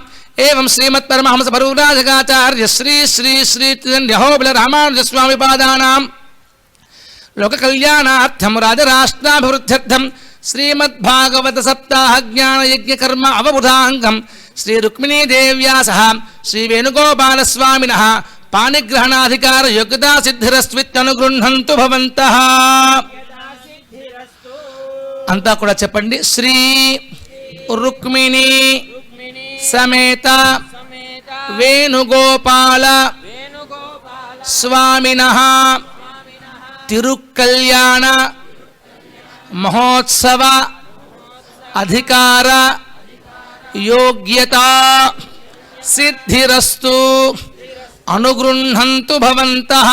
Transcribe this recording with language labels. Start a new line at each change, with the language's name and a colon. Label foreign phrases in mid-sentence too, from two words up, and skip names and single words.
Sanskrit: एवं श्रीमत्परमहंसपरिव्राजकाचार्य श्री श्री श्री अहोबिल रामानुज स्वामिपादानां लोककल्याणार्थं राजराष्ट्राभिवृद्ध्यर्थं श्रीमद्भागवत सप्ताह ज्ञान यज्ञ कर्म अवबुधांगं श्री रुक्मिणी देव्या सह श्री वेणुगोपाल स्वामिनः पाणिग्रहणाधिकार योग्यता सिद्धिरस्वित्यनुगृह्णन्तु भवन्तः
Telugu: అంతా కూడా చెప్పండి।
Sanskrit: శ్రీ రుక్మిణీ समेत वेणुगोपाल स्वामिनः तिरुकल्याण महोत्सव अधिकार योग्यता सिद्धिरस्तु अनुगृह्णन्तु भवन्तः।